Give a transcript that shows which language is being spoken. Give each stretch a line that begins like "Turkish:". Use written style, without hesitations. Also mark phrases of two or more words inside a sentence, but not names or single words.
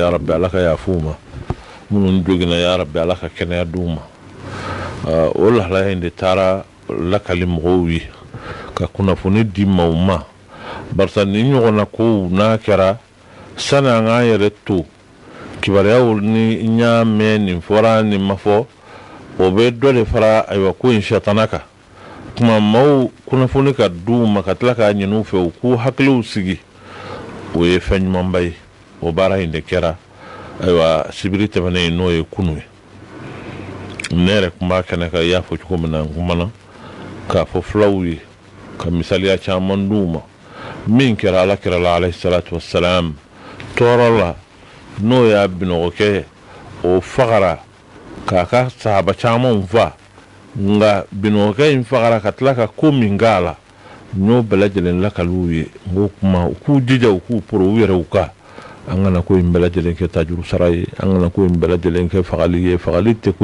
Bambara: ya rabbi ala ka yafa u ma minnu jogina ya rabbi ala ka kɛnɛya d'u ma o lahalaya in de taara lakali mɔgɔw ye ka kunnafoni di maaw ma barisa ni ɲɔgɔnna kow n'a kɛra sani an k'an yɛrɛ to kibaruyaw ni n y'a mɛn nin fɔra nin ma fɔ o bɛ dɔ de fara ayiwa ko in sɛtana kan kuma maaw kunnafoni ka d'u ma ka tila k'a ɲini u fɛ u k'u hakiliw sigi o ye fɛn ɲumanba ye o baara in de kɛra ayiwa sibiri tɛmɛnen n'o ye kunu ye ne yɛrɛ kun b'a kɛnɛ kan i y'a fɔ cogo min na n kumana k'a fɔ fulaw ye ka misaliya caman d'u ma min kɛra alakira la
Arabic: عليه الصلاة والسلام
Bambara: tɔɔrɔ la n'o y'a binɔgɔkɛ o fagara k'a ka sahaba camanw fa nga binɔgɔkɛ in fagara ka tila ka ko min k'a la n y'o bɛɛ lajɛlen lakaliw ye n k'o kuma u k'u jija u k'u poro u yɛrɛw kan an kana ko in bɛɛ lajɛlen kɛ tajuru sara ye an kana ko in bɛɛ lajɛlen kɛ fagali ye fagali tɛ ko